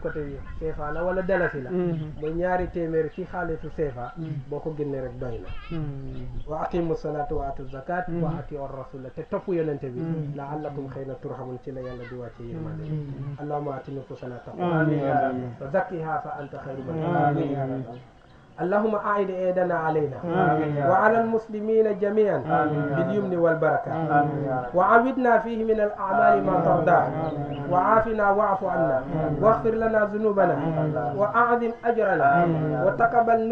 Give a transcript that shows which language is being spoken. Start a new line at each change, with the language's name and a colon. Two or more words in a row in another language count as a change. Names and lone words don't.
Wolof: côté yi CFA la wala dalasi la mooy ñaari téeméer ci xaalisu CFA boo ko génnee rek doy na
Arabic: وأقيموا الصلاة وآتوا الزكاة وأطيعوا الرسول
Wolof: te topp yonente bi la'allakum xëy na turhamun ci la yàlla di wàcce yërmande
Arabic: اللهم آت نفوسنا تقوى وزكها فأنت خير من اللهم أعد إيدنا علينا وعلى المسلمين جميعا باليمن والبركة وعودنا فيه من الأعمال ما ترضاه وعافنا واعف عنا واغفر لنا ذنوبنا وأعظم أجرنا وتقبل